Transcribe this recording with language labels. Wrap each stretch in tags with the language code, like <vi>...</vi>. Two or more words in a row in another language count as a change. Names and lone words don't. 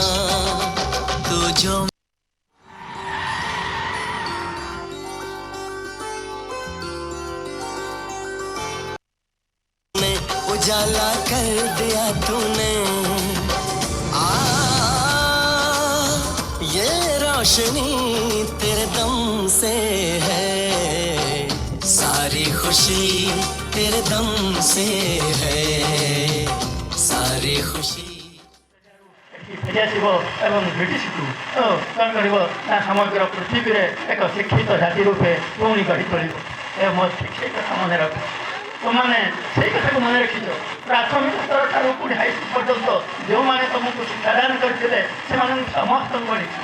<hi>तू जो उजाला कर दिया तूने, ये रोशनी तेरे दम से है, सारी खुशी तेरे दम से है, सारी खुशी।</hi> <or>ଫେରିଆସିବ ଏବଂ ବ୍ରିଟିଶକୁ କ'ଣ କରିବ ନା ସମଗ୍ର ପୃଥିବୀରେ ଏକ ଶିକ୍ଷିତ ଜାତି ରୂପେ ପୁଣି ଗଢ଼ି ତୋଳିବ। ଏ ମୋ ସେଇ କଥା ମନେ ରଖ, ତୁମମାନେ ସେଇ କଥାକୁ ମନେ ରଖିଛ। ପ୍ରାଥମିକ ସ୍ତର ଠାରୁ ପୁଣି ହାଇସ୍କୁଲ ପର୍ଯ୍ୟନ୍ତ ଯେଉଁମାନେ ତୁମକୁ ଶିକ୍ଷାଦାନ କରିଥିଲେ ସେମାନଙ୍କୁ ସମସ୍ତଙ୍କୁ ପଢ଼ିଛି।</or>